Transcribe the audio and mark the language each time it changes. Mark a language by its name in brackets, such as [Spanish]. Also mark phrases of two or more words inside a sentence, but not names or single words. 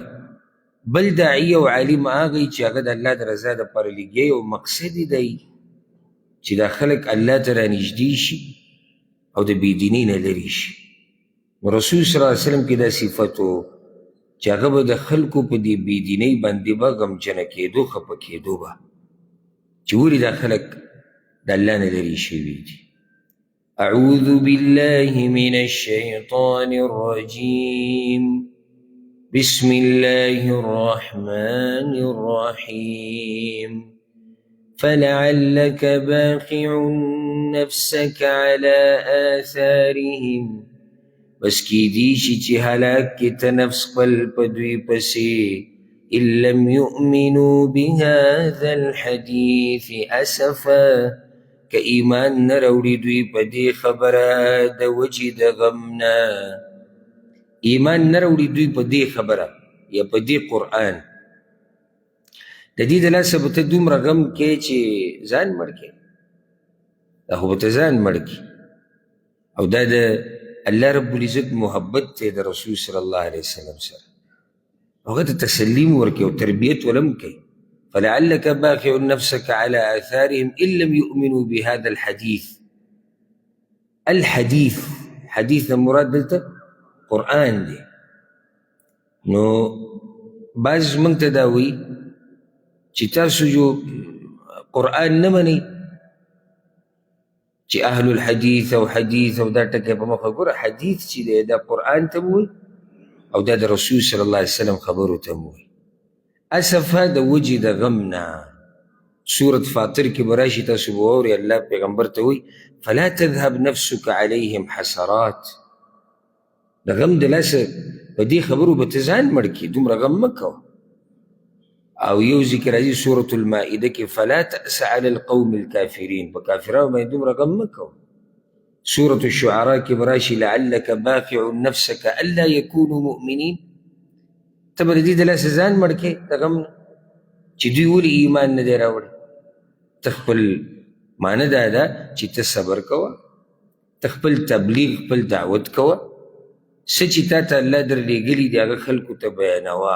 [Pashto] بل داعي او عالم هغه چې هغه د الله د رضا دپاره لګیایي او مقصد یې دی چې دا خلک الله ته رانږدې شي او د بېدینۍ نه لرې شي. نو رسول [Arabic] صلی الله علیه وسلم [Pashto] کې دا صفت و چې هغه به د خلکو په دې بېدینۍ باندې به غمجنه کېدو، خفه کېدو به چې ولې دا خلک د الله نه لرې شوي دي. [Arabic] أعوذ بالله من الشيطان الرجيم بسم الله الرحمن الرحيم فلعلك باخع نفسك على آثارهم [Pashto] بس کیدی شي چې هلاک کې ته نفس خپل په دوی پسې [Arabic] إن لم يؤمنوا بهذا الحديث أسفا [Pashto] که ایمان نه راوړي دوی په دې خبره د وجې د غم نه، ایمان نه راوړي دوی په دې خبره یا په دې قرآن، د دې د لاسه به ته دومره غم کې چې ځان مړ کړې، دا خو به ته ځان مړ کړي. او دا د الله [Arabic] رب العزت [Pashto] محبت دی د رسول [Arabic] صلی الله علیه وسلم [Pashto] سره، هغه ته تسلیم ورکړي او تربیت ولم کوي. [Arabic] فلعلك باخع نفسك على آثارهم إن لم يؤمنوا بهذا الحديث. الحديث حديث [Pashto] مراد دلته قرآن دی. نو بعض موږ ته دا وایي چې تاسو جو قرآن نه منئ چې اهل الحديث او حدیث او دا ټکی په مخه ګوره، حدیث چې دی دا قرآن ته م وایي او دا د رسول [Arabic] صلی الله علیه وسلم [Pashto] خبرو ته م وایي. اسفه د وجې د غم نه، سورة فاطر کې به راشي تاسو به واورئ الله پیغمبر ته وایي [Arabic] فلا تذهب نفسك عليهم حسرات، [Pashto] د غم د لاسه په دې خبرو به ته ځان مړ کړي، دومره غم مه کوه. او یو ذکر راځي سورة المائده کې [Arabic] فلا تأس على القوم الكافرين، [Pashto] په کافرانو باندې دومره غم مه کوه. سورة الشعراء کې به راشي [Arabic] لعلك باخع نفسك ألا يكونوا مؤمنين، [Pashto] ته به د دې د لاسه ځان مړ کړې د غم نه چې دوی ولې ایمان نه دی راوړی. ته خپل معنی دا ده چې ته صبر کوه، ته خپل تبلیغ خپل دعوت کوه، څه چې تا ته الله در لېږلي دي هغه خلکو ته بیانوه.